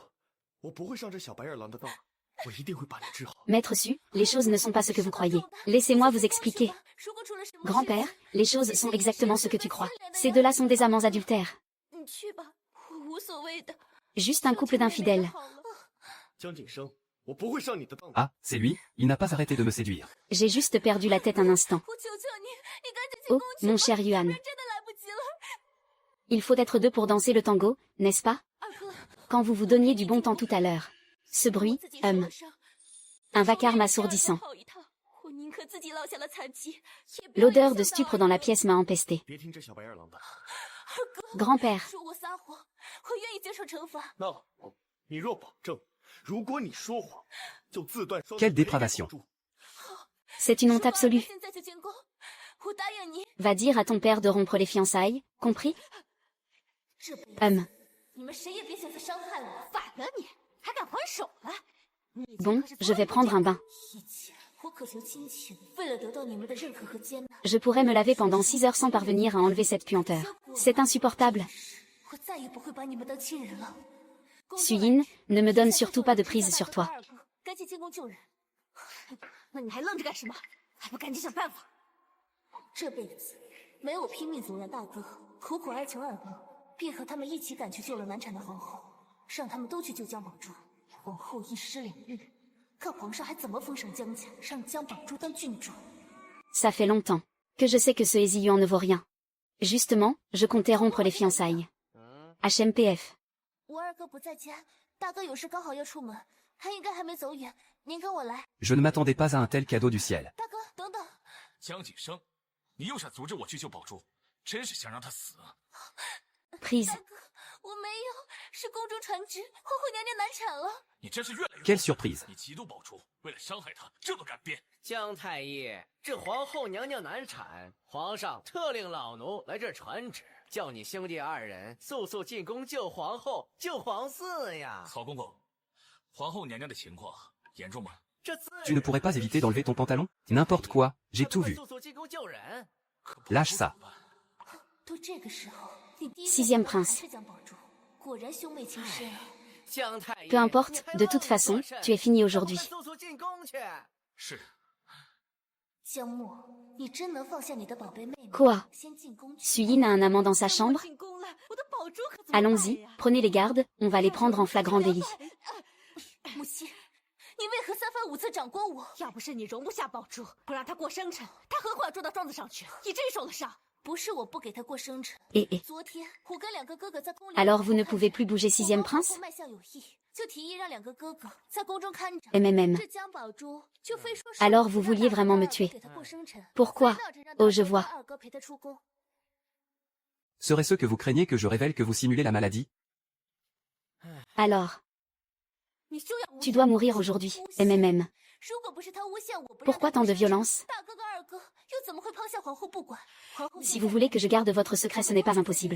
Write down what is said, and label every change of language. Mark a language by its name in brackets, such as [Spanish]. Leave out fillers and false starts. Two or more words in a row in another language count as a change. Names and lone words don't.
[Chinese] 我不会上这小白眼狼的当，我一定会把你治好。 [French] Maître Su, les choses ne sont pas ce que vous croyez. Laissez-moi vous expliquer. Grand-père, les choses sont exactement ce que tu crois. Ces deux-là sont des amants adultères. Juste un couple d'infidèles. [Chinese] 江景生，我不会上你的当。 [French] Ah, c'est lui, il n'a pas arrêté de me séduire. J'ai juste perdu la tête un instant. Oh, mon cher Yuan. Il faut être deux pour danser le tango, n'est-ce pas? Quand vous vous donniez du bon temps tout à l'heure. Ce bruit, un vacarme assourdissant. L'odeur de stupre dans la pièce m'a empesté. [Chinese] 别听这小白眼狼的。 [French] Grand-père, [Chinese] 那好，你若保证，如果你说谎，就自断双。 [French] Quelle dépravation. c'est une honte absolue. Va dire à ton père de rompre les fiançailles, compris? [Chinese] 你们谁也别想再伤害我！反了你，还敢还手来！ [French] Bon, je vais prendre un bain. [Chinese] 以前我渴求亲情，为了得到你们的认可和接纳， [French] Je pourrais me laver pendant 6 heures sans parvenir à enlever cette puanteur. C'est insupportable. [Chinese] 我再也不会把你们当亲人了。 [French] Suyin, ne me donne surtout pas de prise sur toi. [Chinese] 赶紧进宫救人。那你还愣着干什么？还不赶紧想办法！这辈子没有拼命阻拦大哥，苦苦哀求二哥，便和他们一起赶去救了难产的皇后，让他们都去救江宝珠。皇后一尸两命，看皇上还怎么封赏江家，让江宝珠当郡主。 [French] Ça fait longtemps que je sais que ce Eziyuan ne vaut rien. Justement, je comptais rompre les fiançailles. HMPF. [Chinese] 我二哥不在家，大哥有事刚好要出门，他应该还没走远，您跟我来。 [French] Je ne m'attendais pas à un tel cadeau du ciel. [Chinese] 大哥，等等，江景生，你又想阻止我去救宝珠，真是想让她死啊！ [French] Prise. [Chinese] 我没有，是宫中传旨，皇后娘娘难产了。你真是越来越 [French] Quelle surprise. [Chinese] 你嫉妒宝珠，为了伤害她，这都敢编。江太医，这皇后娘娘难产，皇上特令老奴来这传旨，叫你兄弟二人速速进宫救皇后、救皇嗣呀！曹公公，皇后娘娘的情况严重吗？这自 [French] Tu ne pourrais pas éviter d'enlever ton pantalon? N'importe quoi, j'ai tout vu. [Chinese] 速速进宫救人。 [French] Lâche ça. Sixième prince. [Chinese] 果然兄妹情深啊！ [French] Peu importe, de toute façon, tu es fini aujourd'hui. [Chinese] 是。江默，你真能放下你的宝贝妹妹？ [French] Quoi? [Chinese] 先进宫去。 [French] Suyin a un amant dans sa chambre? Allons-y, prenez les gardes, on va les prendre en flagrant délit. [Chinese] 母亲，你为何三番五次掌掴我？要不是你容不下宝珠，不让她过生辰，她何苦要捉到庄子上去？你真受了伤。不是我不给她过生辰。昨天我跟两个哥哥在宫里。 [French] Alors vous ne pouvez plus bouger sixième prince? [Chinese] 脉象有异，就提议让两个哥哥在宫中看着。 MMM. 这江宝珠就非说。 [French] Alors vous vouliez vraiment me tuer? Pourquoi? Oh, je vois. Serait-ce que vous craignez que je révèle que vous simulez la maladie? Alors. Tu dois mourir aujourd'hui, MMM. Pourquoi tant de violence? Si vous voulez que je garde votre secret, ce n'est pas impossible.